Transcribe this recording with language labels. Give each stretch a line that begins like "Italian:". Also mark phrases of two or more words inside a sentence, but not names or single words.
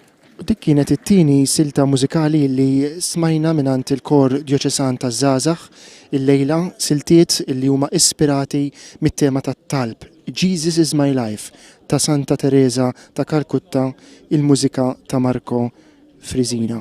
Maltese: Dik kienet it-tieni silta mużikali li smajna minant il-kor djoċesan ta' Żgħażagħ il-lejla siltiet li huma ispirati mit-tema tat-talb. Jesus is my life ta' Santa Teresa ta' Kalkutta, il-mużika ta' Marco Frisina.